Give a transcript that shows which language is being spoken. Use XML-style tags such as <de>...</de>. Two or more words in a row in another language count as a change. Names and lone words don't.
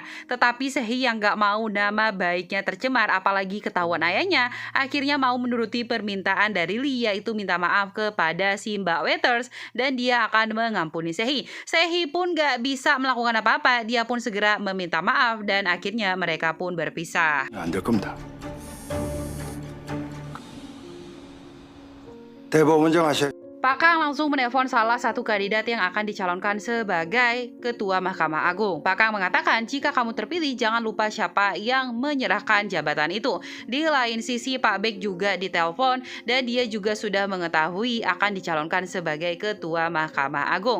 <id>Tetapi Sehi yang gak mau nama baiknya tercemar apalagi ketahuan ayahnya, akhirnya mau menuruti permintaan dari Lee, yaitu minta maaf kepada si mbak waiters dan dia akan mengampuni Sehi. Sehi pun gak bisa melakukan apa-apa, dia pun segera meminta maaf dan akhirnya mereka pun berpisah.</id> <ko>안 될 겁니다. 대법원 정하셔.</ko> <id>Pak Kang langsung menelpon salah satu kandidat yang akan dicalonkan sebagai Ketua Mahkamah Agung. Pak Kang mengatakan jika kamu terpilih jangan lupa siapa yang menyerahkan jabatan itu. Di lain sisi Pak Baek juga ditelepon dan dia juga sudah mengetahui akan dicalonkan sebagai Ketua Mahkamah Agung.</id>